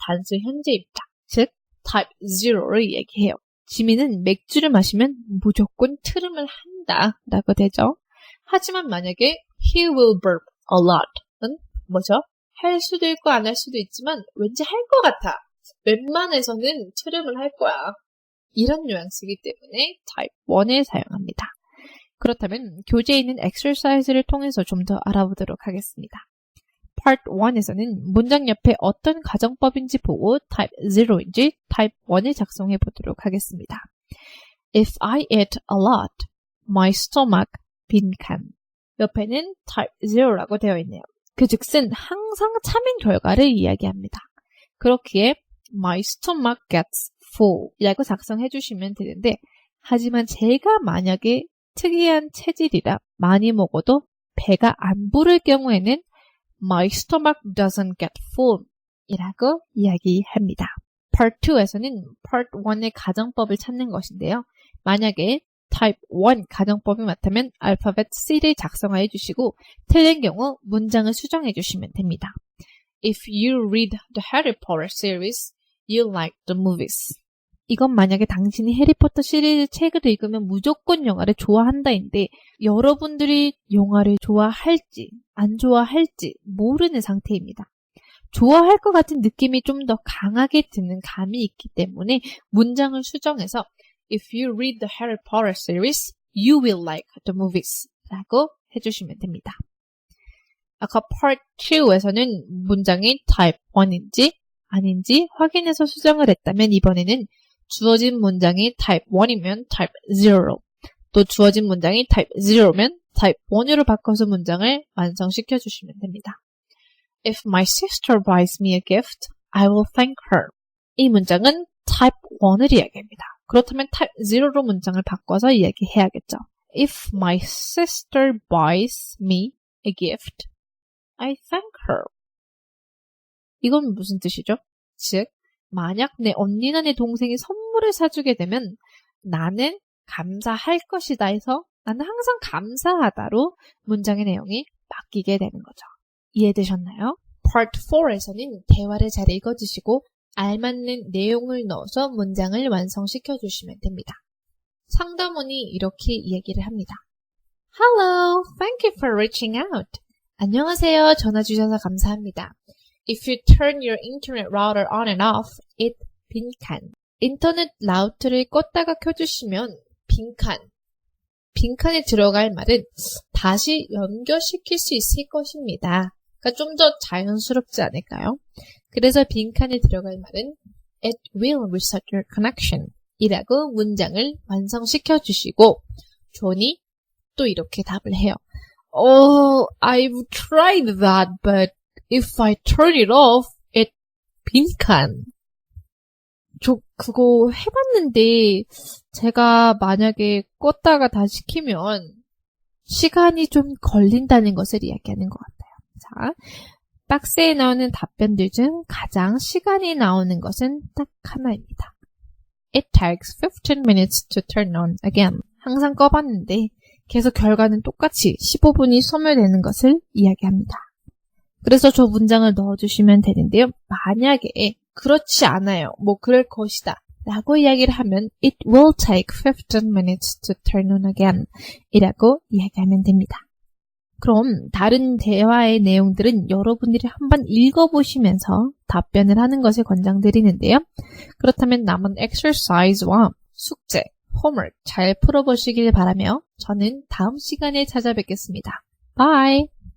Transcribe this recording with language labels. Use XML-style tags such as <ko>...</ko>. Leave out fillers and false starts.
<ko>단수 현재입니다. 즉, 타입 0를 얘기해요. 지미는 맥주를 마시면 무조건 트름을 한다 라고 되죠. 하지만 만약에</ko> <en>he will burp a lot</en> <ko>은 뭐죠? 할 수도 있고 안 할 수도 있지만 왠지 할 것 같아. 웬만해서는 트름을 할 거야. 이런 뉘앙스이기 때문에 타입 1을 사용합니다. 그렇다면 교재에 있는 exercise를 통해서 좀 더 알아보도록 하겠습니다. Part 1에서는 문장 옆에 어떤 가정법인지 보고 타입 0인지 타입 1을 작성해 보도록 하겠습니다.</ko> <en>If I eat a lot, my stomach 빈칸.</en> <ko>옆에는 타입 0라고 되어 있네요. 그 즉슨 항상 참인 결과를 이야기합니다. 그렇기에</ko> <en>my stomach gets full</en> <ko>이라고 작성해 주시면 되는데 하지만 제가 만약에 특이한 체질이라 많이 먹어도 배가 안 부를 경우에는</ko> <en>my stomach doesn't get full</en> <ko>이라고 이야기합니다. Part 2에서는 Part 1의 가정법을 찾는 것인데요. 만약에 Type 1 가정법이 맞다면 알파벳 C를 작성하여 주시고 틀린 경우 문장을 수정해 주시면 됩니다.</ko> <en>If you read the Harry Potter series, you like the movies.</en> <ko>이건 만약에 당신이 해리포터 시리즈 책을 읽으면 무조건 영화를 좋아한다인데 여러분들이 영화를 좋아할지 안 좋아할지 모르는 상태입니다. 좋아할 것 같은 느낌이 좀 더 강하게 드는 감이 있기 때문에 문장을 수정해서</ko> <en>If you read the Harry Potter series, you will like the movies.</en> <ko>라고 해주시면 됩니다. 아까 part 2에서는 문장이 type 1인지 아닌지 확인해서 수정을 했다면 이번에는 주어진 문장이 type 1이면 type 0로 또 주어진 문장이 type 0면 type 1으로 바꿔서 문장을 완성시켜 주시면 됩니다.</ko> <en>If my sister buys me a gift, I will thank her.</en> <ko>이 문장은 type 1을 이야기합니다. 그렇다면 type 0로 문장을 바꿔서 이야기해야겠죠.</ko> <en>If my sister buys me a gift, I thank her.</en> <ko>이건 무슨 뜻이죠? 즉, 만약 내 언니나 내 동생이 선물을 사주게 되면 나는 감사할 것이다 해서 나는 항상 감사하다로 문장의 내용이 바뀌게 되는 거죠. 이해되셨나요? Part 4에서는 대화를 잘 읽어주시고 알맞는 내용을 넣어서 문장을 완성시켜 주시면 됩니다. 상담원이 이렇게 이야기를 합니다.</ko> <en>Hello, thank you for reaching out.</en> <ko>안녕하세요. 전화 주셔서 감사합니다.</ko> <en>If you turn your internet router on and off, it 빈칸.</en> <ko>인터넷 라우터를 껐다가 켜주시면 빈칸에 들어갈 말은 다시 연결시킬 수 있을 것입니다. 그러니까 좀 더 자연스럽지 않을까요? 그래서 빈칸에 들어갈 말은</ko> <en>It will reset your connection</en> <ko>이라고 문장을 완성시켜 주시고 존이 또 이렇게 답을 해요.</ko> <en>Oh, I've tried that, but if I turn it off, it 빈칸.</en> <ko>저 그거 해봤는데 제가 만약에 껐다가 다시 켜면 시간이 좀 걸린다는 것을 이야기하는 것 같아요. 자, 박스에 나오는 답변들 중 가장 시간이 나오는 것은 딱 하나입니다.</ko> <en>It takes 15 minutes to turn on again.</en> <ko>항상 꺼봤는데 계속 결과는 똑같이 15분이 소멸되는 것을 이야기합니다. 그래서 저 문장을 넣어주시면 되는데요. 만약에 그렇지 않아요. 그럴 것이다. 라고 이야기를 하면</ko> <en>It will take 15 minutes to turn on again</en> <ko>이라고 이야기하면 됩니다. 그럼 다른 대화의 내용들은 여러분들이 한번 읽어보시면서 답변을 하는 것을 권장드리는데요. 그렇다면 남은 exercise와 숙제, homework 잘 풀어보시길 바라며 저는 다음 시간에 찾아뵙겠습니다. Bye!</ko>